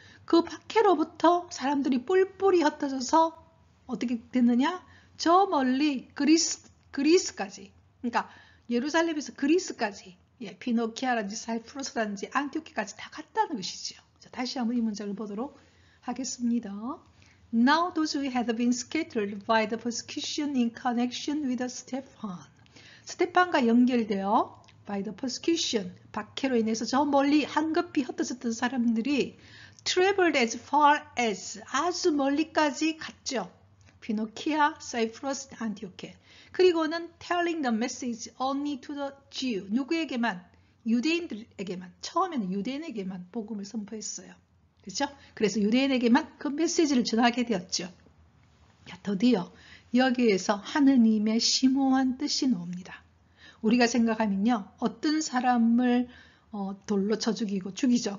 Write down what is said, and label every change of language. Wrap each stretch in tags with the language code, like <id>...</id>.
<ko>그 박해로부터 사람들이 뿔뿔이 흩어져서 어떻게 됐느냐? 저 멀리 그리스까지, 그러니까 예루살렘에서 그리스까지, 피노키아라든지 사이프러스라든지 안티오키까지 다 갔다는 것이죠. 자, 다시 한번 이 문장을 보도록 하겠습니다.</ko> <en>Now those who had been scattered by the persecution in connection with Stephen.</en> <ko>스테판과 연결되어</ko> <en>by the persecution,</en> <ko>박해로 인해서 저 멀리 한급히 흩어졌던 사람들이</ko> <en>traveled as far as,</en> <ko>아주 멀리까지 갔죠. 피노키아, 사이프러스, 안티오케. 그리고는</ko> <en>telling the message only to the Jew.</en> <ko>누구에게만? 유대인들에게만. 처음에는 유대인에게만 복음을 선포했어요. 그렇죠? 그래서 유대인에게만 그 메시지를 전하게 되었죠. 드디어 여기에서 하느님의 심오한 뜻이 나옵니다. 우리가 생각하면요, 어떤 사람을 돌로 쳐 죽이죠.</ko>